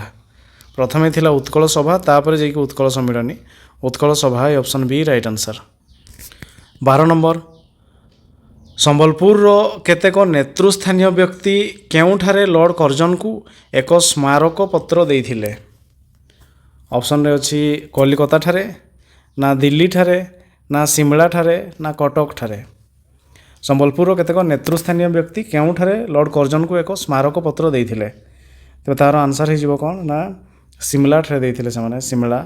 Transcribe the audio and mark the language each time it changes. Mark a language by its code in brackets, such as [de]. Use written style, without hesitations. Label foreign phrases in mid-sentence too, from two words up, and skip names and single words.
[or] ପ୍ରଥମେ ଥିଲା ଉତ୍କଳ ସଭା, ତାପର ଯାଇକେ ଉତ୍କଳ ସମ୍ମିଳନୀ। [en] Utkal Sabha. Option B right answer. [or] 12 ନମ୍ବର ସମ୍ବଲପୁର କେତେକ ନେତୃସ୍ଥାନୀୟ ବ୍ୟକ୍ତି କେଉଠାରେ ଲର୍ଡ କର୍ଜନ କୋ ଏକ ସ୍ମାରକ ପତ୍ର ଦେଇଥିଲେ। ଅପସନ୍ରେ ଅଛି କଲିକତା ଠାରେ, ନା ଦିଲ୍ଲୀ ଠାରେ, ନା ସିମଳା ଠାରେ, ନା କଟକ ଠାରେ। ସମ୍ବଲପୁରର କେତେକ ନେତୃସ୍ଥାନୀୟ ବ୍ୟକ୍ତି କେଉଁଠାରେ ଲର୍ଡ଼ କର୍ଜନଙ୍କୁ ଏକ ସ୍ମାରକ ପତ୍ର ଦେଇଥିଲେ? ତେବେ ତାହାର ଆନ୍ସର୍ ହେଇଯିବ କ'ଣ ନା ସିମଲା ଠାରେ ଦେଇଥିଲେ ସେମାନେ, ସିମଳା।